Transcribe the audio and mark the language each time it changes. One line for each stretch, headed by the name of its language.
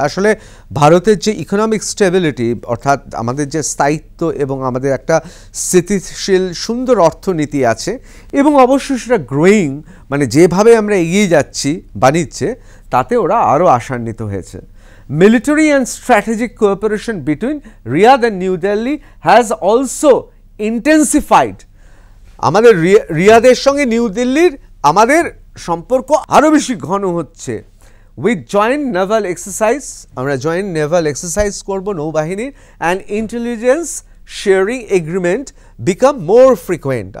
Bangla: আসলে ভারতের যে ইকোনমিক স্টেবিলিটি, অর্থাৎ আমাদের যে স্থায়িত্ব এবং আমাদের একটা স্থিতিশীল সুন্দর অর্থনীতি আছে এবং অবশ্যই সেটা গ্রোয়িং, মানে যেভাবে আমরা এগিয়ে যাচ্ছি বাণিজ্যে, তাতে ওরা আরও আশান্বিত হয়েছে।
English: Military and strategic cooperation between Riyadh and New Delhi has also intensified.
Bangla: আমাদের রিয়াদের সঙ্গে নিউ দিল্লির আমাদের সম্পর্ক আরও বেশি ঘন হচ্ছে।
English: with joint naval exercise,
Bangla: আমরা জয়েন্ট নেভাল এক্সারসাইজ করব নৌবাহিনীর,
English: And intelligence sharing agreement become more frequent.